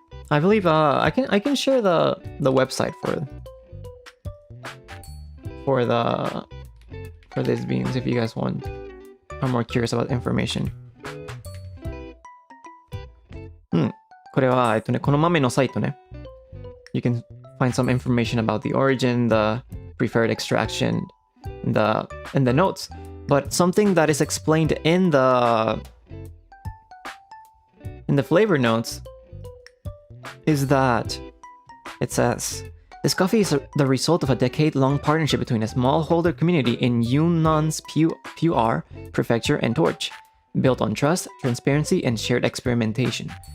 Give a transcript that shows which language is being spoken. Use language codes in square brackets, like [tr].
[en] I believe I can share the website for these beans if you guys want are more curious about information. [ja] これはこの豆のサイトね。 [en] You can find some information about the origin, the preferred extraction, and the notes. But something that is explained in the flavor notes is that it says this coffee is the result of a decade-long partnership between a smallholder community in Yunnan's Pu'er prefecture and Torch, built on trust, transparency, and shared experimentation.